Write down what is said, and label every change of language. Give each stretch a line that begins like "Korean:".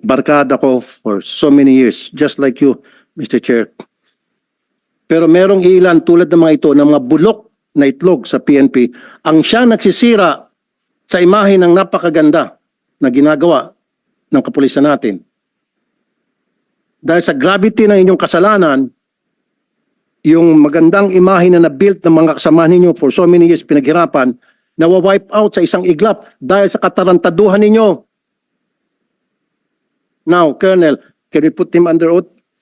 Filipino: Barkada ko
English: for so many years, just like you, Mr. Chair.
Filipino: Pero merong ilan tulad ng mga ito, ng mga bulok na itlog sa PNP, ang siya nagsisira sa imahe ng napakaganda na ginagawa ng kapulisan natin. Dahil sa gravity ng inyong kasalanan, yung magandang imahe na na-built ng mga kasama ninyo
English: for so many years
Filipino: pinaghirapan, nawa-wipe out sa isang iglap dahil sa katarantaduhan ninyo.
English: Now, Colonel, can we put him under oath?